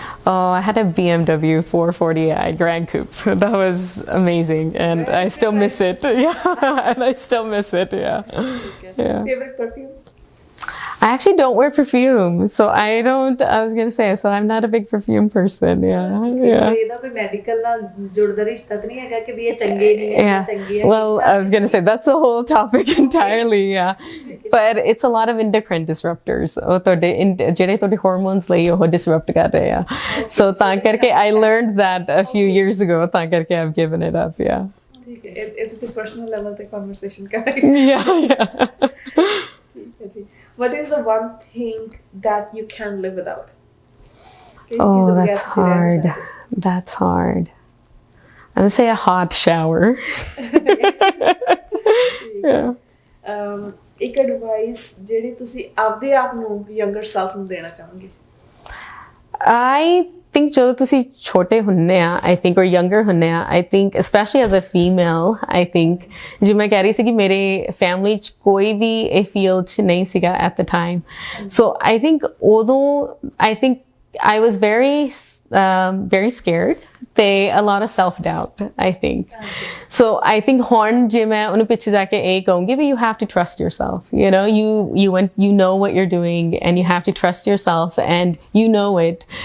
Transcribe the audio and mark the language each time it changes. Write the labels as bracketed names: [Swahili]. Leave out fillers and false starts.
[English] Oh, I had a BMW 440i Grand Coupe. That was amazing, and I still miss it. Yeah, and I still miss it. Yeah. Yeah. Favorite perfume? I actually don't wear perfume, so I was gonna say, so I'm not a big perfume person. Yeah. Yeah. [Punjabi] ਇਹਦਾ ਕੋਈ medical ਨਾਲ ਜੁੜਦਾ ਰਿਸ਼ਤਾ ਤਾਂ ਨਹੀਂ ਹੈਗਾ ਕਿ ਵੀ ਇਹ ਚੰਗੇ ਨਹੀਂ ਹੈ [English] Yeah. [Punjabi] ਚੰਗੀ ਹੈ? [English] Well, I was gonna say that's a whole topic entirely. Yeah. But it's a lot of endocrine disruptors. [Punjabi] ਉਹ ਤੁਹਾਡੇ ਜਿਹੜੇ ਤੁਹਾਡੇ hormones ਲਈ ਉਹ disrupt ਕਰ ਰਹੇ ਆ. [English] So [Punjabi] ਤਾਂ ਕਰਕੇ [English] I learned that a few years ago. ਤਾਂ ਕਰਕੇ I've given it up. Yeah. [Punjabi] ਠੀਕ ਹੈ, ਇਹ ਤੇ ਪਰਸਨਲ ਲੈਵਲ ਤੇ ਕਨਵਰਸੇਸ਼ਨ ਕਰਾਂਗੇ। [English] Yeah. Yeah. [Punjabi] ਠੀਕ ਹੈ ਜੀ। [English] What is the one thing that you can live without? Oh, that's hard. That's hard. I'm gonna say a hot shower. Yeah. [Punjabi] ਇੱਕ ਐਡਵਾਈਸ ਜਿਹੜੀ ਤੁਸੀਂ ਆਪਦੇ ਆਪ ਨੂੰ ਯੰਗਰ ਸੈਲਫ ਨੂੰ ਦੇਣਾ ਚਾਹੋਗੇ? [English] I think [Punjabi] ਜਦੋਂ ਤੁਸੀਂ ਛੋਟੇ ਹੁੰਦੇ ਆ, I think [English] or younger [Punjabi] ਹੁੰਦੇ ਆ, [English] I think especially as a female, I think [Punjabi] ਜਿਵੇਂ ਮੈਂ ਕਹਿ ਰਹੀ ਸੀ ਕਿ ਮੇਰੇ ਫੈਮਿਲੀ ਚ ਕੋਈ ਵੀ ਇਹ ਫੀਲਡ ਚ ਨਹੀਂ ਸੀਗਾ [English] at the time. So I think [Punjabi] ਉਦੋਂ [English] I think I was very scared. [Punjabi] ਤੇ [English] a lot of self-doubt, I think. So I think [Punjabi] ਹੁਣ ਜੇ ਮੈਂ ਉਹਨੂੰ ਪਿੱਛੇ ਜਾ ਕੇ ਇਹ ਕਹੂੰਗੀ ਵੀ [English] you have to trust yourself, you know, you know what you're doing and you have to trust yourself and you know it.